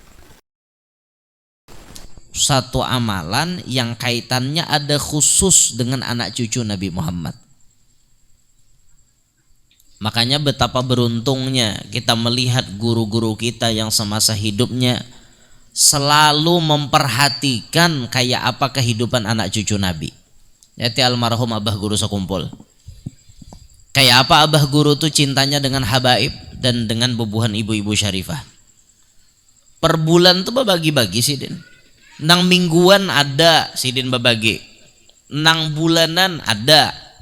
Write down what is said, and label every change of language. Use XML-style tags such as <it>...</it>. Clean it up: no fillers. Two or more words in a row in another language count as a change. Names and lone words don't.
<id>Satu amalan yang kaitannya ada khusus dengan anak cucu Nabi Muhammad. Makanya betapa beruntungnya kita melihat guru-guru kita yang semasa hidupnya selalu memperhatikan kayak apa kehidupan anak cucu Nabi. Yaitu almarhum Abah Guru sekumpul. Kayak apa Abah Guru tuh cintanya dengan habaib dan dengan bubuhan ibu-ibu syarifah.</id> <bjn>Per bulan tuh babagi-bagi sidin. Nang mingguan ada sidin babagi. Nang bulanan ada.</bjn>